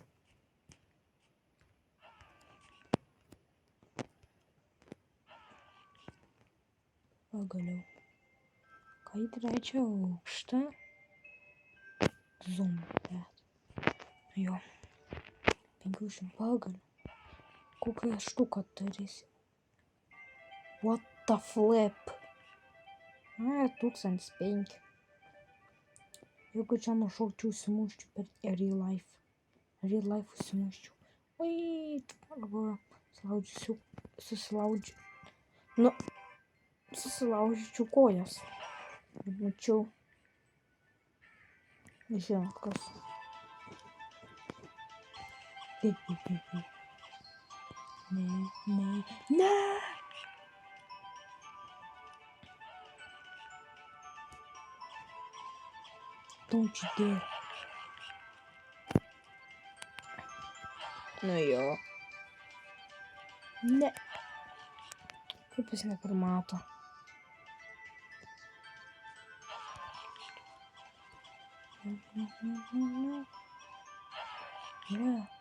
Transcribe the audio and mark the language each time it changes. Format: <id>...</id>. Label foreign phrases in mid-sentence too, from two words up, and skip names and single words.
<lt>Pagaliau. Ką į 3 aukštą? Zoom, bet. Jo. 500 pagalių. Kokią štuką turėsi?</lt> <en>What the flip? 1005.</en> <lt>Jeigu čia nušaukčiau, užsimuščiau per</lt> <en>real life. Real life</en> <lt>užsimuščiau. Ui, galvoju, susilaužiu. Nu, susilaužyčiau kojas. Mačiau. Žinot, kas. Ne.</lt> <en>Don't you dare.</en> <lt>Nu jo. Ne. Kaip jis neprimato. Ne.</lt>